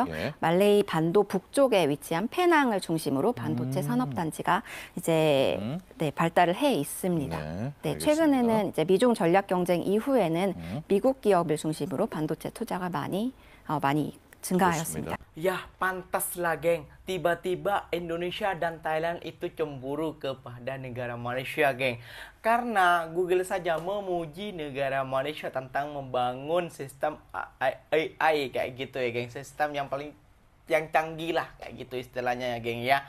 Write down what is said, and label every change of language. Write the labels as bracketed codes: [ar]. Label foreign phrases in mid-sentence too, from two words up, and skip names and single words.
[ko] 예. 말레이 반도 북쪽에 위치한 페낭을 중심으로 반도체 산업단지가 이제 네, 발달을 해 있습니다. 네, 네, 알겠습니다. 최근에는 이제 미중 전략 경쟁 이후에는 미국 기업을 중심으로 반도체 투자가 많이 증가하였습니다. [id] Ya, pantaslah geng. Tiba-tiba Indonesia dan Thailand itu cemburu kepada negara Malaysia, geng. Karena Google saja memuji negara Malaysia tentang membangun sistem AI kayak gitu ya, geng. Sistem yang canggih lah kayak gitu istilahnya ya, geng ya.